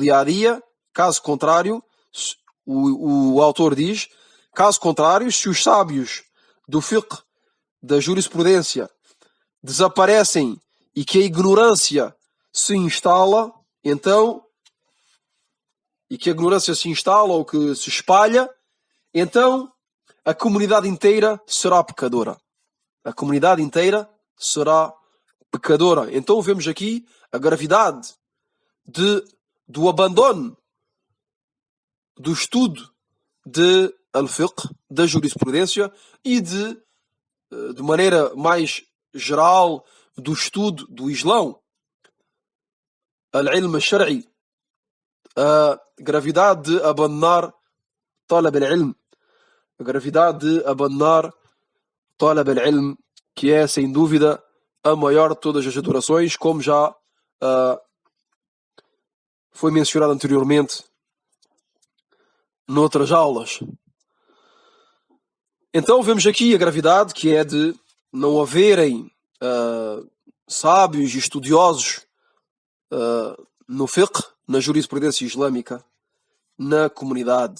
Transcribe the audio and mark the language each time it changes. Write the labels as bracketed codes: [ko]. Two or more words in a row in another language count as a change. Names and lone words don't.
[pt] dia a dia, caso contrário, o autor diz, caso contrário, se os sábios do fiqh, da jurisprudência, desaparecem e que a ignorância se instala, então, ou que se espalha, então a comunidade inteira será pecadora. A comunidade inteira será pecadora. Então vemos aqui a gravidade do abandono do estudo de al-fiqh, da jurisprudência e de maneira mais geral do estudo do Islão, [ar] العلم الشرعي, [pt] a gravidade de abandonar [ar] طلب العلم, [pt] a gravidade de abandonar [ar] طلب العلم, [pt] que é, sem dúvida, a maior de todas as adorações, como já foi mencionado anteriormente noutras aulas. Então vemos aqui a gravidade que é de não haverem sábios e estudiosos no fiqh, na jurisprudência islâmica, na comunidade.